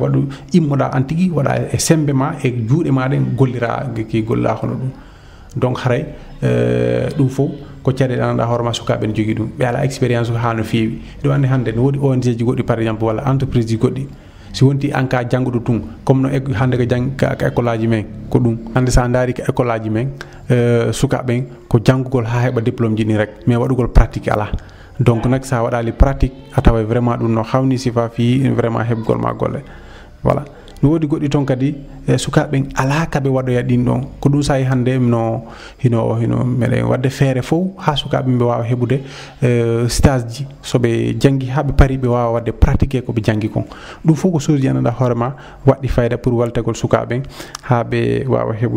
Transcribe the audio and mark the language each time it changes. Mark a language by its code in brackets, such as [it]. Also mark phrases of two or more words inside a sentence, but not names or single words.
[ff] waɗu immoɗa an tigui waɗa e sembe ma e juuɗe ma ɗen gollira ki gollira hono ɗum donc haray ɗum fof ko caɗele anduɗa hoorema sukaɓe ne jogui ɗum ɓe ala expérience ha no feewi ɗo andi hande ne woodi ONG ji goɗɗi [fr] par exemple [ff] walla entreprise ji goɗɗi si wonti an ka jannguɗo tun comme no hande ko école aji men ko ɗum hande sa daari ko école aji men sukaɓen ko janggugol ha heɓa diplôme ji ni rek mais waɗugol pratique ala donc nak sa waɗali pratique a tawa vraiment ɗum no hawni sifa fi vraiment heɓgol ma golle voilà no woodi goɗɗi toon kadi sukaɓen ala kaɓe waɗoya ɗin ɗon ko ɗum sahi hande no hino meɗen wadde feere fof ha sukaɓe ɓe wawa heɓude stage ji soɓe janggui ha ɓe paari ɓe wawa wadde pratiqué koɓe janggui kon ɗum fof ko chose ji anduɗa hoorema waɗɗi fayida pour waltagol sukaɓen ha ɓe wawa